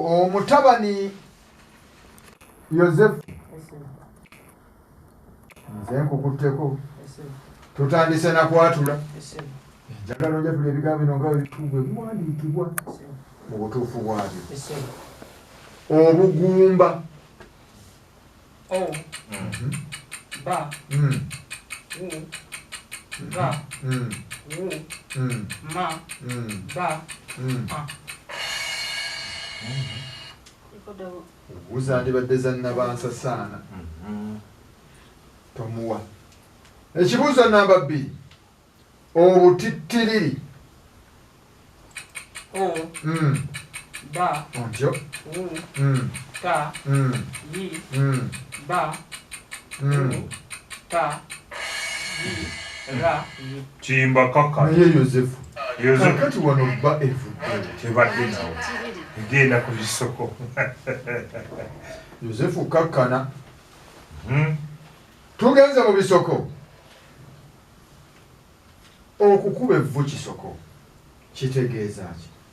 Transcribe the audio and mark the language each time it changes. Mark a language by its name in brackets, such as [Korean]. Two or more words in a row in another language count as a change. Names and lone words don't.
[Ganda] weewaawo omutabani Joseph nze nkukutteko tutandise na kwatula njagala njatula ebigambo bino nga bwe biwandiikibwa mu butuufu bwabyo. Obugumba ba ba ma ba buzandibadde za Nabansasaana tomuwa. Ekibuuzo namba 2 obutittiriri ba ontyo ta yi ba ta yi ra Chimba kaka. naye Yozefu Yozefu kakati wano bba evudde tebadde nawo. Genda ku bisoko. Yozefu kakkana. Tugenze mu bisoko. Okukuba evvu kisoko kitegeeza ki?